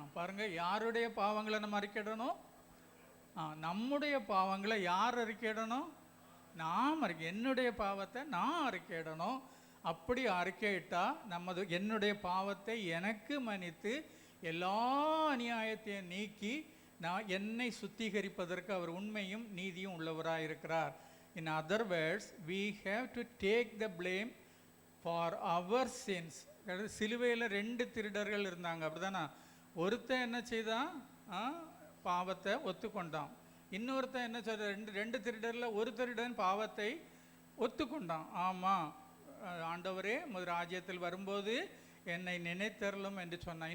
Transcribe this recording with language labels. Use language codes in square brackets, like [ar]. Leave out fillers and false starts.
[ta] பாருங்க, யாருடைய பாவங்களை நம்ம அறிக்கையிடணும்? நம்முடைய பாவங்களை யார் அறிக்கையிடணும்? நாம் என்னுடைய பாவத்தை நான் அறிக்கையிடணும். அப்படி அறிக்கையிட்டா என்னுடைய பாவத்தை எனக்கு மன்னித்து எல்லா அநியாயத்தையும் நீக்கி என்னை சுத்திகரிப்பதற்கு அவர் உண்மையும் நீதியும் உள்ளவராயிருக்கிறார். [en] In other words, we have to take the blame for our sins. [ta] சிலுவையில் 2 திருடர்கள் இருந்தாங்க, அப்படிதானே? ஒருத்தன் என்ன செய்தான், பாவத்தை ஒத்துக்கொண்டான். இன்னொருத்தன் என்ன சொல்ற, 2 திருடரில் ஒரு திருடன் பாவத்தை ஒத்துக்கொண்டான். ஆமாம் ஆண்டவரே, முதல் ராஜ்யத்தில் வரும்போது என்னை நினைத்தரலும் என்று சொன்னான்.